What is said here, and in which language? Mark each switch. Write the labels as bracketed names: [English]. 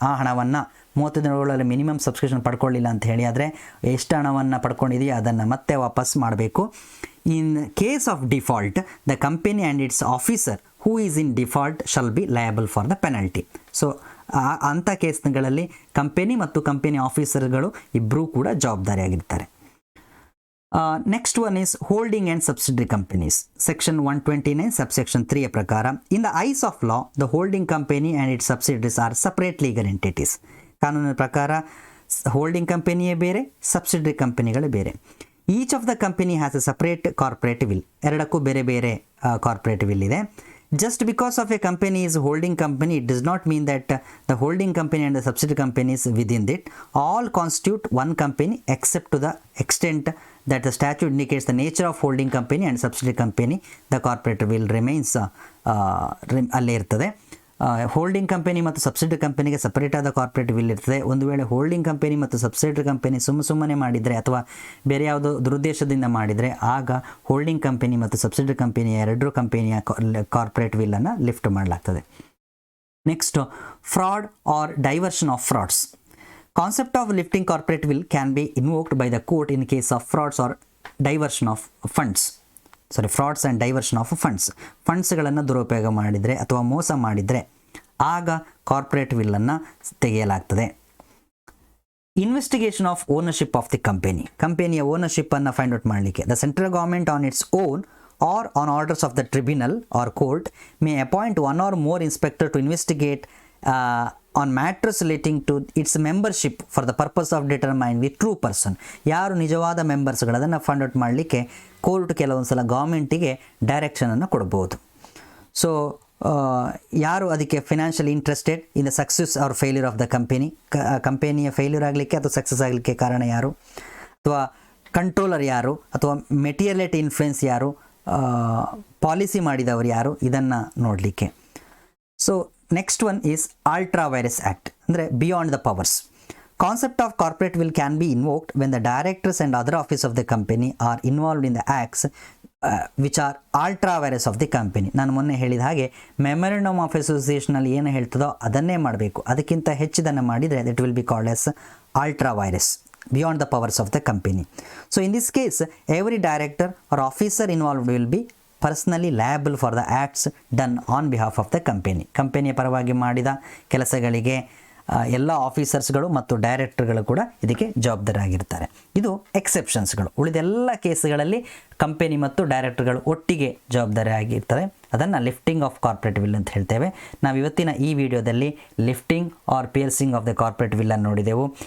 [Kannada] ಆ ಹಣವನ್ನು 30 ದಿನಗಳಲ್ಲಿ ಮಿನಿಮಮ್ ಸಬ್ಸ್ಕ್ರಿಪ್ಷನ್ ಪಡ್ಕೊಳ್ಳಿಲ್ಲ ಅಂತ ಹೇಳಿ ಆದರೆ ಎಷ್ಟು ಹಣವನ್ನು ಪಡ್ಕೊಂಡಿದೆಯೋ ಅದನ್ನು ಮತ್ತೆ ವಾಪಸ್ ಮಾಡಬೇಕು. [English] In case of default the company and its officer who is in default shall be liable for the penalty. [Kannada] So ಅಂಥ ಕೇಸ್ಗಳಲ್ಲಿ ಕಂಪನಿ ಮತ್ತು ಕಂಪನಿ ಆಫೀಸರ್ಗಳು ಇಬ್ಬರೂ ಕೂಡ ಜವಾಬ್ದಾರಿಯಾಗಿರ್ತಾರೆ. [English] Next one is holding and subsidiary companies. Section 129 subsection 3 ಪ್ರಕಾರ in the eyes of law the holding company and its subsidiaries are separate legal entities. [Kannada] ಕಾನೂನಿನ ಪ್ರಕಾರ holding ಕಂಪನಿಯೇ ಬೇರೆ, subsidiary ಕಂಪನಿಗಳೇ ಬೇರೆ. [English] each of the company has a separate corporate veil, [Kannada] ಎರಡಕ್ಕೂ ಬೇರೆ ಬೇರೆ corporate will ಇದೆ. [English] Just because of a company is holding company, it does not mean that the holding company and the subsidiary companies within it all constitute one company except to the extent that the statute indicates the nature of holding company and subsidiary company, the corporate will remains [Kannada] ಅಲ್ಲೇ ಇರ್ತದೆ. Holding company ಮತ್ತು subsidiary ಕಂಪನಿಗೆ separate ಆದ corporate will ಇರ್ತದೆ. ಒಂದು ವೇಳೆ holding company ಮತ್ತು subsidiary company ಸುಮ್ಮನೆ ಮಾಡಿದರೆ ಅಥವಾ ಬೇರೆ ಯಾವುದೋ ದುರುದ್ದೇಶದಿಂದ ಮಾಡಿದರೆ ಆಗ ಹೋಲ್ಡಿಂಗ್ ಕಂಪನಿ ಮತ್ತು ಸಬ್ಸಿಡರಿ ಕಂಪನಿಯ ಎರಡೂ ಕಂಪನಿಯ ಕಾರ್ಪೊರೇಟ್ ವಿಲ್ಲನ್ನು ಲಿಫ್ಟ್ ಮಾಡಲಾಗ್ತದೆ. [English] Next, fraud or diversion of frauds. Concept of lifting corporate will can be invoked by the court in case of frauds or diversion of funds. Frauds and diversion of funds. [Kannada] ಫಂಡ್ಸ್ಗಳನ್ನು ದುರುಪಯೋಗ ಮಾಡಿದರೆ ಅಥವಾ ಮೋಸ ಮಾಡಿದರೆ ಆಗ corporate ವಿಲ್ಲನ್ನು ತೆಗೆಯಲಾಗ್ತದೆ. [English] investigation of ownership of the [Kannada] ಕಂಪನಿಯ ಓನರ್ಶಿಪ್ಪನ್ನು find out ಮಾಡಲಿಕ್ಕೆ [English] The central government on its own or on orders of the tribunal or court may appoint one or more inspector to investigate on matters relating to its membership for the purpose of determining the true person. [Kannada] ಯಾರು ನಿಜವಾದ ಮೆಂಬರ್ಸ್ಗಳು ಅದನ್ನು find out ಮಾಡಲಿಕ್ಕೆ court ಕೆಲವೊಂದು ಸಲ ಗೌರ್ಮೆಂಟಿಗೆ ಡೈರೆಕ್ಷನನ್ನು ಕೊಡ್ಬೋದು. So ಯಾರು ಅದಕ್ಕೆ [English] financially interested in the success or failure of the [Kannada] ಕಂಪನಿಯ ಫೇಲ್ಯೂರ್ ಆಗಲಿಕ್ಕೆ ಅಥವಾ ಸಕ್ಸಸ್ ಆಗಲಿಕ್ಕೆ ಕಾರಣ ಯಾರು, ಅಥವಾ ಕಂಟ್ರೋಲರ್ ಯಾರು, ಅಥವಾ ಮೆಟೀರಿಯಲೇಟ್ ಇನ್ಫ್ಲುಯೆನ್ಸ್ ಯಾರು, ಪಾಲಿಸಿ ಮಾಡಿದವರು ಯಾರು, ಇದನ್ನು ನೋಡಲಿಕ್ಕೆ. [English] So next one is ultra vires act, ಅಂದರೆ beyond the powers. Concept of corporate will can be invoked when the directors and other office of the company are involved in the acts which are ultra vires of the company. [Kannada] ನಾನು ಮೊನ್ನೆ ಹೇಳಿದ ಹಾಗೆ memorandum of ಅಸೋಸಿಯೇಷನಲ್ಲಿ ಏನು ಹೇಳ್ತದೋ ಅದನ್ನೇ ಮಾಡಬೇಕು, ಅದಕ್ಕಿಂತ ಹೆಚ್ಚಿದನ್ನು ಮಾಡಿದರೆ [English] That will be called as ultra vires, beyond the powers of the company. So in this case, every director or officer involved will be personally liable for the acts done on behalf of the company. [Kannada] ಕಂಪನಿಯ ಪರವಾಗಿ ಮಾಡಿದ ಕೆಲಸಗಳಿಗೆ ಎಲ್ಲ ಆಫೀಸರ್ಸ್ಗಳು ಮತ್ತು ಡೈರೆಕ್ಟರ್ಗಳು ಕೂಡ ಇದಕ್ಕೆ ಜವಾಬ್ದಾರಿಯಾಗಿರ್ತಾರೆ. ಇದು ಎಕ್ಸೆಪ್ಷನ್ಸ್ಗಳು. ಉಳಿದೆಲ್ಲ ಕೇಸ್ಗಳಲ್ಲಿ ಕಂಪನಿ ಮತ್ತು ಡೈರೆಕ್ಟರ್ಗಳು ಒಟ್ಟಿಗೆ ಜವಾಬ್ದಾರಿಯಾಗಿರ್ತವೆ. ಅದನ್ನು ಲಿಫ್ಟಿಂಗ್ ಆಫ್ ಕಾರ್ಪೊರೇಟ್ ವಿಲ್ ಅಂತ ಹೇಳ್ತೇವೆ. ನಾವು ಇವತ್ತಿನ ಈ ವಿಡಿಯೋದಲ್ಲಿ lifting R piercing of the corporate will ಅನ್ನು ನೋಡಿದೆವು.